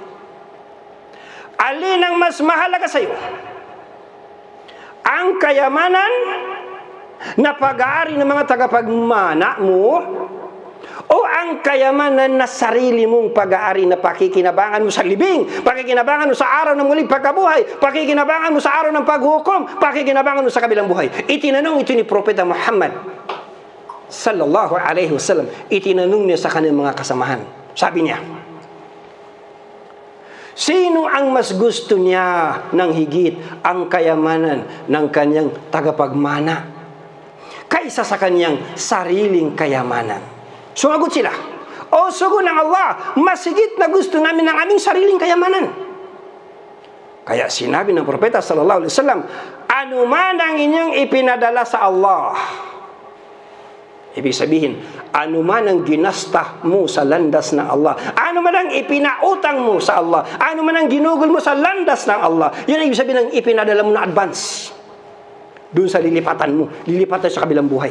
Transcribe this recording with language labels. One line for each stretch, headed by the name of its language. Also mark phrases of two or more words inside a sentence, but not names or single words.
Filipino: Alin ang mas mahalaga sa iyo? Ang kayamanan na pag-aari ng mga tagapagmana mo, o ang kayamanan na sarili mong pag-aari na pakikinabangan mo sa libing, pakikinabangan mo sa araw ng muling pagkabuhay, pakikinabangan mo sa araw ng paghukom, pakikinabangan mo sa kabilang buhay. Itinanong ito ni Propeta Muhammad
Arabic: sallallahu alaihi wasallam.
Filipino: Itinanong niya sa kanyang mga kasamahan. Sabi niya, sino ang mas gusto niya ng higit ang kayamanan ng kanyang tagapagmana kaysa sa kanyang sariling kayamanan? Sumagot sila, o sugo ng Allah, mas higit na gusto namin ng aming sariling kayamanan. Kaya sinabi ng Propeta
Arabic: sallallahu alaihi wasallam,
Filipino: anuman ang inyong ipinadala sa Allah, ibig sabihin, anuman ang ginasta mo sa landas ng Allah, anuman ang ipinautang mo sa Allah, anuman ang ginugol mo sa landas ng Allah, yun ang ibig sabihin ng ipinadala mo na advance doon sa lilipatan mo, lilipatan sa kabilang buhay.